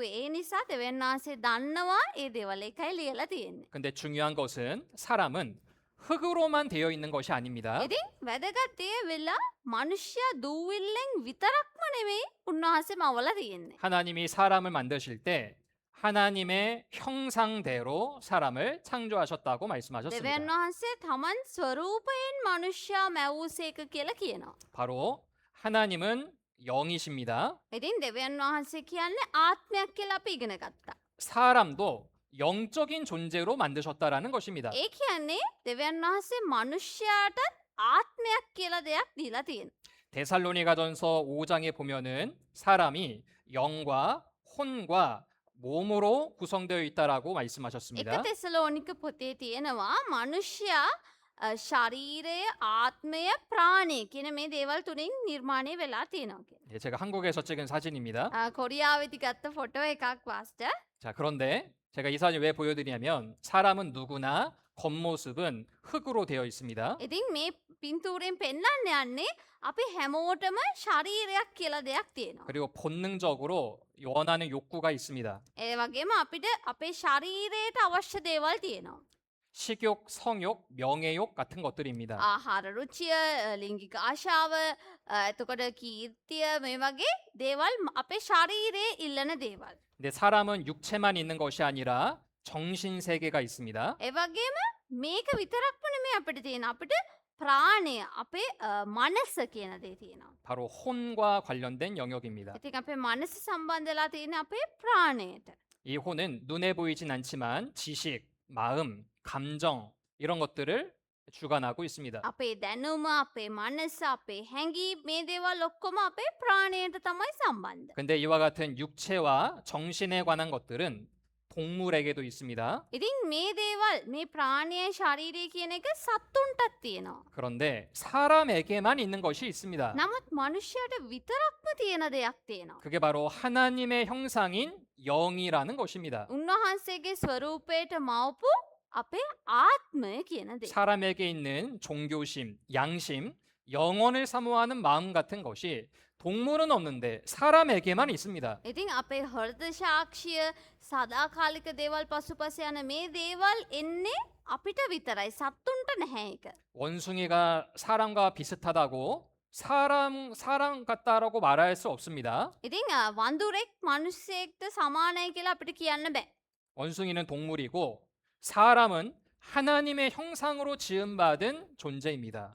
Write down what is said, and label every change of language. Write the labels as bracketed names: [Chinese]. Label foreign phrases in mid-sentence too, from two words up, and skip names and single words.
[Sinhala] ඒ නිසා දෙවියන් වහන්සේ දන්නවා ඒ දේවල් එකයි ලියලා තියෙන්නේ. [Korean] 근데 중요한 것은 사람은 흙으로만 되어 있는 것이 아닙니다. [Sinhala] ඉතින් වැදගත් දේ වෙලා මනුෂ්‍ය දූවිල්ලෙන් විතරක්ම නෙමෙයි උන්වහන්සේ මවලා තියෙන්නේ. [Korean] 하나님이 사람을 만드실 때 하나님의 형상대로 사람을 창조하셨다고 [Sinhala] දෙවියන් [Korean] 말씀하셨습니다. [Sinhala] වහන්සේ තමන් ස්වරූපයෙන් මනුෂ්‍යයා මැවූසේක කියලා කියනවා. [Korean] 바로 하나님은 영이십니다. [Sinhala] ඉතින් දෙවියන් වහන්සේ කියන්නේ ආත්මයක් කියලා අපි ඉගෙන ගත්තා. [Korean] 사람도 영적인 존재로 만드셨다라는 것입니다. [Sinhala] ඒ කියන්නේ දෙවියන් වහන්සේ මනුෂ්‍යයාට ආත්මයක් කියලා දෙයක් දීලා තියෙනවා. [Korean] 데살로니가전서 5장에 보면은 사람이 영과 혼과 몸으로 구성되어 있다라고 [Sinhala] එක [Korean] 말씀하셨습니다. [Sinhala] තෙසලෝනික පොතේ තියෙනවා මනුෂ්‍යයා ශරීරය ආත්මය ප්‍රාණය කියන මේ දේවල් තුنين නිර්මාණය වෙලා තියෙනවා කියලා. [Korean] 네, 제가 한국에서 찍은 사진입니다. [Sinhala] කොරියාවේදී ගත්ත ෆොටෝ එකක් වාස්ට. [Korean] 자, 그런데 제가 이 사진 왜 보여드리냐면 사람은 누구나 겉모습은 흙으로 되어 있습니다. [Sinhala] ඉතින් මේ පින්තූරෙන් පෙන්වන්න යන්නේ අපි හැමෝටම ශරීරයක් කියලා දෙයක් තියෙනවා. [Korean] 그리고 본능적으로 원하는 욕구가 있습니다. [Sinhala] ඒ වගේම අපිට අපේ ශරීරයට අවශ්‍ය දේවල් තියෙනවා. [Korean] 식욕, 성욕, 명예욕 같은 것들입니다. [Sinhala] ආහාර රුචිය, ලිංගික ආශාව, එතකොට කීර්තිය මේ වගේ දේවල් අපේ ශරීරයේ ඉල්ලන දේවල්. [Korean] 근데 사람은 육체만 있는 것이 아니라 정신 세계가 있습니다. [Sinhala] ඒ වගේම මේක විතරක්ම නෙමෙයි අපිට තියෙන. අපිට ප්‍රාණය, අපේ මනස කියන දේ තියෙනවා. [Korean] 바로 혼과 관련된 영역입니다. [Sinhala] ඉතින් අපේ මනස සම්බන්ධලා තියෙන අපේ ප්‍රාණයට. [Korean] 이 혼은 눈에 보이진 않지만 지식, 마음, 감정 이런 것들을 주관하고 있습니다. [Sinhala] අපේ දැනුම, අපේ මනස, අපේ හැඟීම් මේ දේවල් ඔක්කොම අපේ ප්‍රාණයට තමයි සම්බන්ධ. [Korean] 근데 이와 같은 육체와 정신에 관한 것들은 동물에게도 있습니다. [Sinhala] ඉතින් මේ දේවල් මේ ප්‍රාණය ශරීරය කියන එක සත්තුන්ටත් තියෙනවා. [Korean] 그런데 사람에게만 있는 것이 있습니다. [Sinhala] නමුත් මනුෂ්‍යයට විතරක්ම තියෙන දෙයක් තියෙනවා. [Korean] 그게 바로 하나님의 형상인 영이라는 것입니다. [Sinhala] උන්වහන්සේගේ ස්වරූපයට මවපු අපේ ආත්මය කියන 데. [Korean] 사람에게 있는 종교심, 양심, 영혼을 사모하는 마음 같은 것이 동물은 없는데 사람에게만 있습니다. [Sinhala] ඉතින් අපේ හෘද සාක්ෂිය සදාකාලික දේවල් පසුපස යන මේ දේවල් එන්නේ අපිට විතරයි සත්තුන්ට නැහැ ඒක. [Korean] 원숭이가 사람과 비슷하다고 사람 같다라고 말할 수 없습니다. [Sinhala] ඉතින් වඳුරෙක් මිනිස්සෙක්ට සමානයි කියලා අපිට කියන්න බෑ. [Korean] 원숭이는 동물이고 사람은 하나님의 형상으로 지음받은 존재입니다.